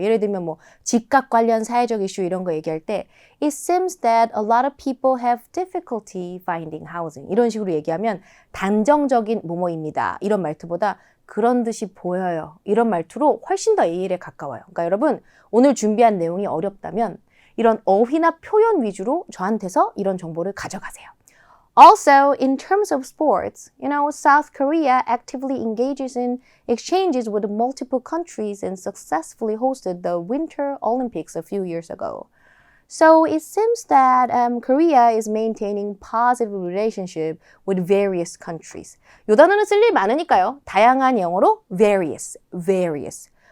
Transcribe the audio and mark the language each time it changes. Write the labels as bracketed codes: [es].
[ko] 예를 들면 뭐 집값 관련 사회적 이슈 이런 거 얘기할 때 [en] it seems that a lot of people have difficulty finding housing [ko] 이런 식으로 얘기하면 단정적인 뭐뭐입니다. 이런 말투보다 그런 듯이 보여요. 이런 말투로 훨씬 더 A일에 가까워요. 그러니까 여러분 오늘 준비한 내용이 어렵다면 이런 어휘나 표현 위주로 저한테서 이런 정보를 가져가세요. [en] Also, in terms of sports, South Korea actively engages in exchanges with multiple countries and successfully hosted the Winter Olympics a few years ago. So it seems that Korea is maintaining positive relationship with various countries. [ko] 이 단어는 쓸 일 많으니까요. 다양한 영어로 various.